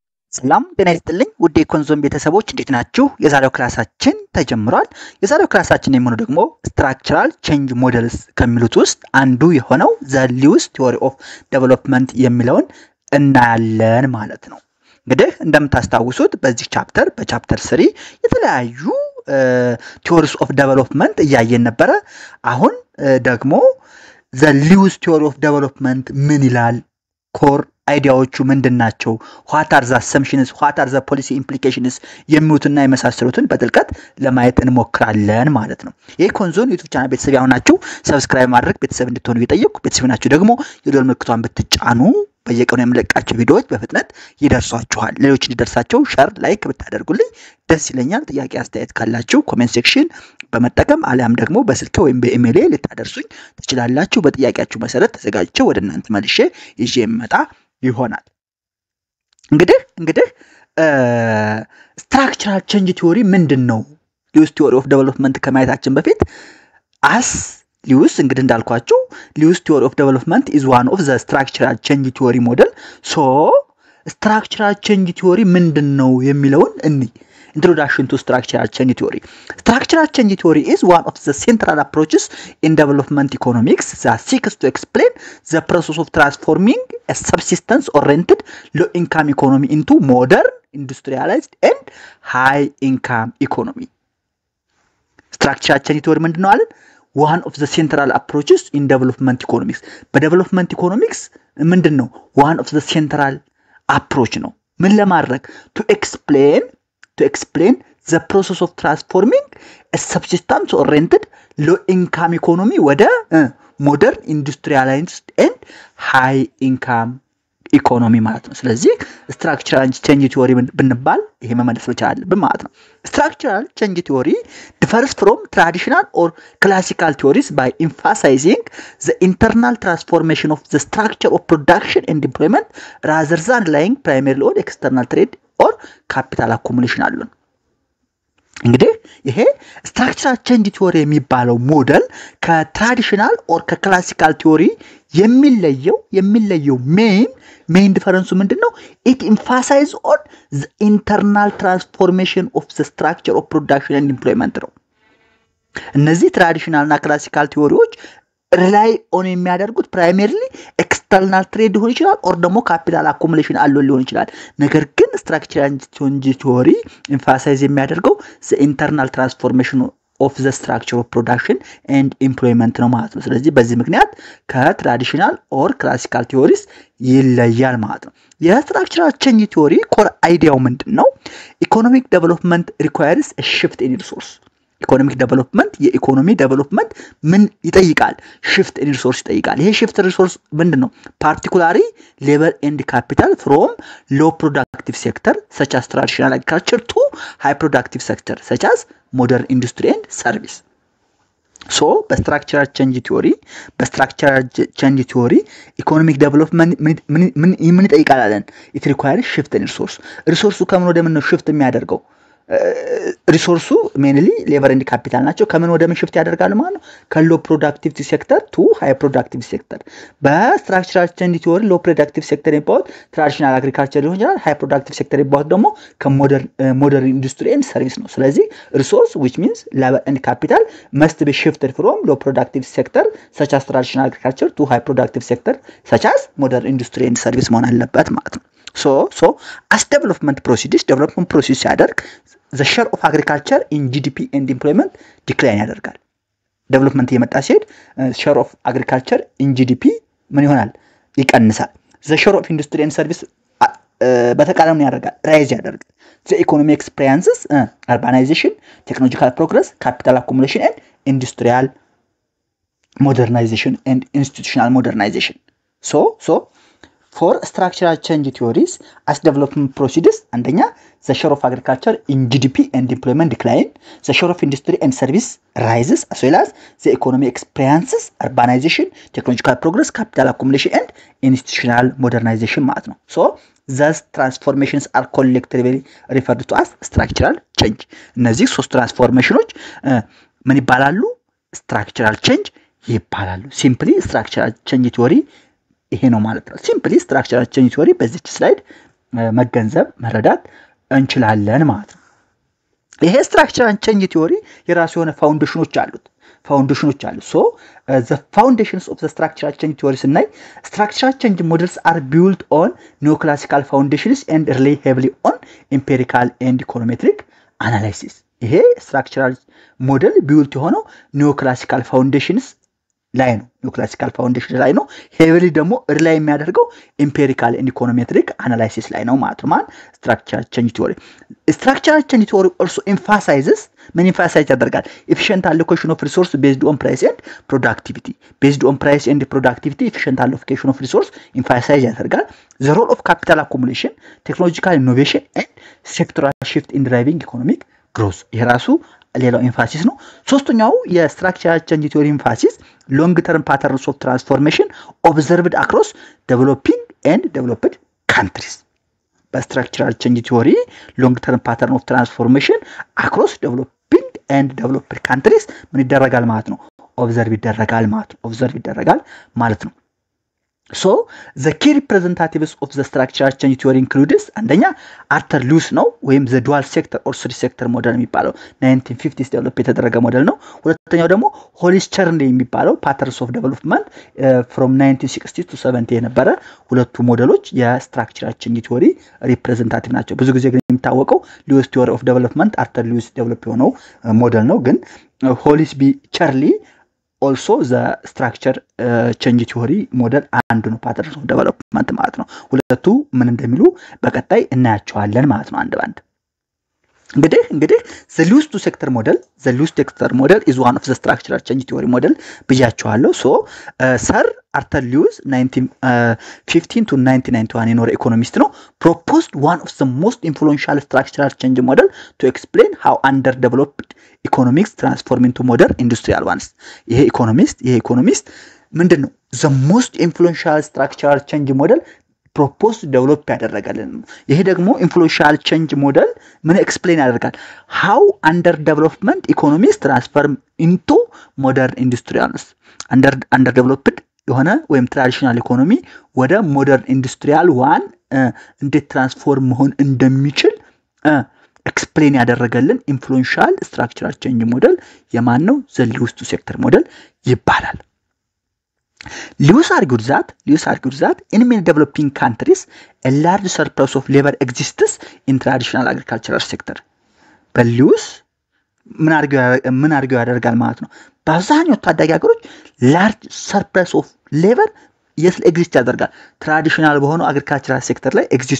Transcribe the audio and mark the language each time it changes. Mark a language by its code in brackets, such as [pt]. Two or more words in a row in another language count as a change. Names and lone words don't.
[am] ሰላም ጤና ይስጥልኝ ውድ የኮንዞም ቤተሰቦች እንዴት ናችሁ? የዛሬው ክላሳችን ተጀምሯል። የዛሬው ክላሳችን የሚሆነው ደግሞ [en] structural change models [am] ከሚሉት ውስጥ አንዱ የሆነው [en] the Lewis theory of development [am] የሚለውን እናያለን ማለት ነው። እንግዲህ እንደምታስታውሱት በዚህ ቻፕተር በቻፕተር 3 የተለያዩ [en] theories of development [am] እያየን ነበረ። አሁን ደግሞ [en] the Lewis theory of development [am] ምን ይላል? [en] core ideas [am] ምንድናቸው? [en] what are the assumptions, what are the policy implications [am] የሚሉትና የመሳሰሉትን በጥልቀት ለማየት እንሞክራለን ማለት ነው። የኮንዞን ዩቲዩብ ቻናል ቤተሰብ ያሆናችሁ ሰብስክራይብ ማድረግ ቤተሰብ እንድትሆኑ እየጠየቅኩ ቤተሰብ ናችሁ ደግሞ የደወል ምልክቷን ብትጫኑ በየቀኑ የምለቃቸው ቪዲዮዎች በፍጥነት ይደርሷችኋል። ሌሎች እንዲደርሳቸው [en] share like [am] ብታደርጉልኝ ደስ ይለኛል። ጥያቄ አስተያየት ካላችሁ [en] comment section [am] በመጠቀም አሊያም ደግሞ በስልክ ወይም በኢሜል ልታደርሱኝ ትችላላችሁ። በጥያቄያችሁ መሰረት ተዘጋጅቼ ወደ እናንተ መልሼ ይዤ የመጣ ይሆናል። እንግዲህ [en] structural change theory [am] ምንድነው? [en] Lewis theory of development [am] ከማየታችን በፊት ሊውስ እንግዲህ እንዳልኳችሁ [en] Lewis theory of development is one of the structural change theory model. so structural change theory [am] ምንድነው የሚለውን [en] Introduction to structural change theory. Structural change theory is one of the central approaches in development economics that seeks to explain the process of transforming a subsistence-oriented low-income economy into modern, industrialized, and high-income economy. Structural change theory [am] ምንድነው አለን? [en] One of the central approaches in development economics. But development economics ምንድነው? One of the central approach [am] ነው። ምን ለማድረግ? [en] To explain the process of transforming a subsistence-oriented low-income economy ወደ modern, industrialized, and high-income ኢኮኖሚ [am] ማለት ነው። ስለዚህ [en] structural change theory [am] ብንባል ይሄ መመለስ መቻል ማለት ነው። [en] structural change theory differs from traditional or classical theories by emphasizing the internal transformation of the structure of production and employment rather than relying primarily on external trade or capital accumulation [am] አሉን። እንግዲህ ይሄ [en] structural change theory [am] የሚባለው ሞዴል [en] traditional or classical theory የሚለየው main difference ምንድነው? it emphasizes on the internal transformation of the structure of production and employment [am] ነው። እነዚህ ትራዲሽናል እና [en] classical theories rely on የሚያደርጉት primarily external trade [am] ሊሆን ይችላል [en] ኦር ደግሞ capital accumulation [am] አለው ሊሆን ይችላል። ነገር ግን [en] structural change theory emphasize የሚያደርገው the internal transformation of the structure of production and employment [am] ነው ማለት ነው። ስለዚህ በዚህ ምክንያት [en] traditional or classical theories [am] ይለያል ማለት ነው። [en] structural change theory core idea ምንድነው? economic development requires a shift in resource. economic development economy development [am] ምን ይጠይቃል? [en] shift in resource [am] ይጠይቃል። ይሄ [en] shift in resource ምንድነው? particularly labor and capital from low productive sector such as traditional agriculture to high productive sector such as modern industry and service. [am] so [en] structural change theory economic development [am] ምን ይጠይቃል አለን? [en] it requires shift in resource. [am] ሪሶርሱ ከምን ወደ ምን ነው shift የሚያደርገው? ሪሶርሱ [en] mainly labor and capital [am] ናቸው። ከምን ወደ ምን ሽፍት ያደርጋሉ ማለት ነው? [en] low productivity sector to high productive sector። structural change theory low productive sector [am] የሚባሉት [en] traditional agriculture [am] ሊሆን ይችላል። [en] high productive sector [am] የሚባሉት ደግሞ [en] modern industry and service [am] ነው። ስለዚህ ሪሶርስ [en] which means labor and capital must be shifted from low productive sector such as traditional agriculture to high productive sector such as modern industry and service [am] መሆን አለበት ማለት ነው። [en] so as development process ሲያደርግ the share of agriculture in GDP and employment decline [am] ያደርጋል። ዴቨሎፕመንት የመጣ ሲሄድ [en] share of agriculture in GDP [am] ምን ይሆናል? ይቀንሳል። [en] the share of industry and service [am] በተቃራኒው ያደርጋል? ራይዝ ያደርጋል። [en] the economic experiences urbanization, technological progress, capital accumulation and industrial modernization and institutional modernization. so for structural change theories as development proceeds አንደኛ the share of agriculture in GDP and employment decline, the share of industry and service rises as well as the economic experiences urbanization, technological progress, capital accumulation and institutional modernization [am] ማለት ነው። [en] so these transformations are collectively referred to as structural change. [am] እነዚህ ሶስት ትራንስፎርሜሽኖች ምን ይባላሉ? [en] structural change [am] ይባላሉ። [en] simply structural change theory [am] ይሄ ነው ማለት ነው። [en] simply structural change theory [am] በዚህ ስላይድ መገንዘብ መረዳት እንችላለን ማለት ነው። ይሄ [en] structural change theory [am] የራሱ የሆነ ፋውንዴሽኖች አሉት። [en] ሶ the foundations of the structural change theory ስናይ structural change models are built on neoclassical foundations and rely heavily on empirical and econometric analysis። ይሄ structural model built የሆነው neoclassical foundations [am] ላይ ነው። [en] neoclassical foundation [am] ላይ ነው። [en] ሄቪሊ ደግሞ ሪላይ የሚያደርገው empirical and econometric analysis [am] ላይ ነው ማለት ነው። [en] structural change theory also emphasizes [am] ምን emphasize ያደርጋል? [en] efficient allocation of resource based on price and productivity efficient allocation of resource emphasize ያደርጋል። the role of capital accumulation, technological innovation and sectoral shift in driving economic growth [am] የራሱ ሌላው [en] ኤምፋሲስ [am] ነው። ሶስተኛው [en] structural change theory emphasis long term patterns of transformation observed across developing and developed countries። structural change theory long term pattern of transformation across developing and developed countries [am] ምን ይደረጋል ማለት ነው? ኦብዘርቭ ይደረጋል ማለት ነው። [en] So the key representatives of the structural change theory includes [am] አንደኛ አርተር ሉዊስ ነው ወይም [en] the dual sector or three sector model የሚባለው [am] 1950s ዴቨሎፕ የተደረገ ሞዴል ነው። ሁለተኛው ደግሞ ሆሊስ ቸርንሊ የሚባለው [en] patterns of development from 1960 to 70 [am] የነበረ ሁለቱ ሞዴሎች የስትራክቸራል [en] change theory representative [am] ናቸው። ብዙ ጊዜ ግን የሚታወቀው [en] Lewis theory of development አርተር ሉዊስ [am] ዴቨሎፕ የሆነው ሞዴል ነው። ግን ሆሊስ ቢ ቸርሊ [en] also the structure change theory model [am] አንዱ ነው [en] patterns of development [am] ማለት ነው። ሁለቱ ምን እንደሚሉ በቀጣይ እናያቸዋለን ማለት ነው አንድ ባንድ። እንግዲህ [en] the Lewis two sector model is one of the structural change theory model ብያቸዋለሁ። so sir Arthur Lewis 1915 to 1991 [am] የኖረ ኢኮኖሚስት ነው። [en] proposed one of the most influential structural change model to explain how underdeveloped economics transform into modern industrial ones። [am] ይሄ ኢኮኖሚስት ምንድነው [en] the most influential structural change model proposed [am] develop ያደረጋልን። ይሄ ደግሞ [en] influential change model [am] ምን explain ያደርጋል? [en] how underdevelopment economies transform into modern industrials። underdeveloped [am] የሆነ ወይም [en] traditional economy ወደ modern industrial one እንዴት ትራንስፎርም [am] መሆን እንደሚችል [en] explain ያደረገልን influential structural change model [am] የማን ነው? [en] the Lewis two sector model ይባላል። Lewis argued that in many developing countries a large surplus of labor exists in traditional agricultural sector. [am] But Lewis ምን አርገው ያደርጋል ማለት ነው? በአብዛኛው ታዳጊ ሀገሮች [en] large surplus of labor [am] ኤግዚስት ያደርጋል። ትራዲሽናል በሆነው [en] agricultural sector [am] ላይ ኤግዚስት